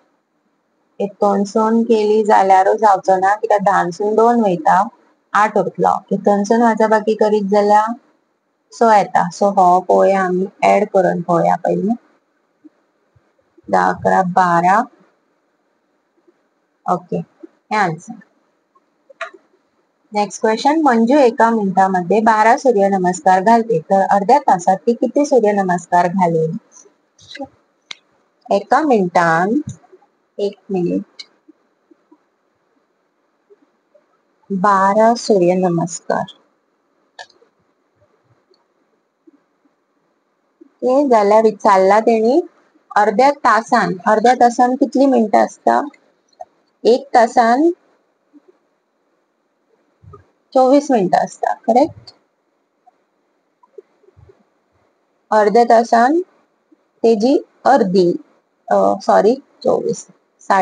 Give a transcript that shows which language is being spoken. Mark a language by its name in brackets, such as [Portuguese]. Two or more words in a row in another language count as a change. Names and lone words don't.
[Konkani] 1सून केली जाल्यारूच जावचो ना कित्याक 10सून 2 वयता 8 उरतलो 1सून वजाबाकी करीत जाल्यार 6 येता सो हो पळोवया आमी ऍड करून पळोवया पयलीं 10 11 12 ओके हे आन्सर [English] next question [Marathi] मंजू एका मिनिटामध्ये 12 सूर्यनमस्कार घालते तर अर्ध्या तासात ती किती सूर्यनमस्कार घालेल [Konkani] एका मिनिटान 1 मिनिट 12 सूर्यनमस्कार ते जाल्यार विचारला तेणी अर्ध्या तासान कितली मिनिटां असता 1 तासान 24 मिनिटां असता करेक्ट अर्ध्या तासान तेजी अर्धी सॉरी 24 60